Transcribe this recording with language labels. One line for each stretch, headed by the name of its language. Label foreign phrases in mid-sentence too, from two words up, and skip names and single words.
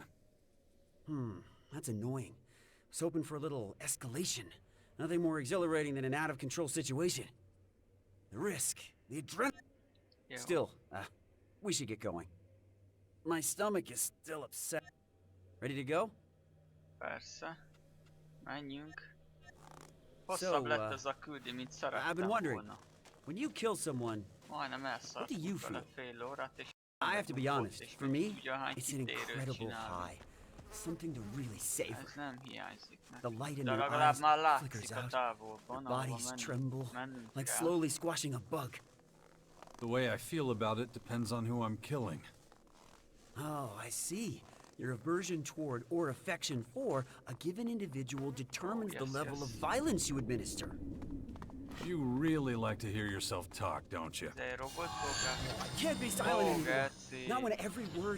English: That's annoying. I was hoping for a little escalation. Nothing more exhilarating than an out-of-control situation. The risk, the adrenaline. Jó. Still, we should get going. My stomach is still upset. Ready to go?
Hungarian: Persze. Menjünk. Hosszabb lett ez a küldi, mint
English: I've been
Hungarian: szerettem
English: wondering,
Hungarian: volna.
English: when you kill someone,
Hungarian: Majdnem
English: what do you
Hungarian: elszartuk vele
English: feel?
Hungarian: fél órát, és
English: I have to be honest,
Hungarian: és
English: for
Hungarian: még
English: me,
Hungarian: tudja, hány
English: it's an
Hungarian: kitérőt
English: incredible
Hungarian: csinálni.
English: high. Something to really savor.
Hungarian: Ez nem hiányzik
English: The
Hungarian: neki.
English: light in
Hungarian: De
English: their
Hungarian: legalább
English: eyes
Hungarian: már
English: flickers
Hungarian: látszik a
English: out.
Hungarian: távolban,
English: Their
Hungarian: ahova
English: bodies tremble,
Hungarian: mennünk
English: like
Hungarian: kell.
English: slowly squashing a bug. The way I feel about it depends on who I'm killing. Oh, I see. Your aversion toward or affection for a given individual determines the yes, level yes. of violence you administer. You really like to hear yourself talk, don't you?
Hungarian: Ez egy robotfogás.
English: I can't be silent anymore. Geci. Not when every word.